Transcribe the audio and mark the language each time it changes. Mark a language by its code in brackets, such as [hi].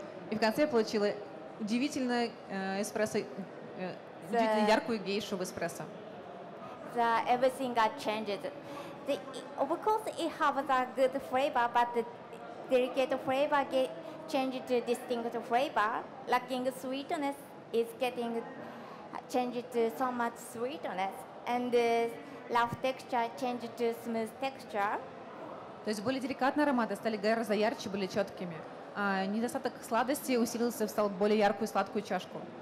[ru] И в конце я получила удивительно эспрессо, удивительно яркую гейшу в эспрессо. [en] Everything got changed. Of course, it has a good flavor, but the delicate flavor get changed to distinct flavor. Lacking sweetness is getting changed to so much sweetness, and rough texture changed to smooth texture. [ru] То есть более деликатные ароматы стали гораздо ярче, более четкими. Недостаток сладости усилился, стал более яркую сладкую чашку.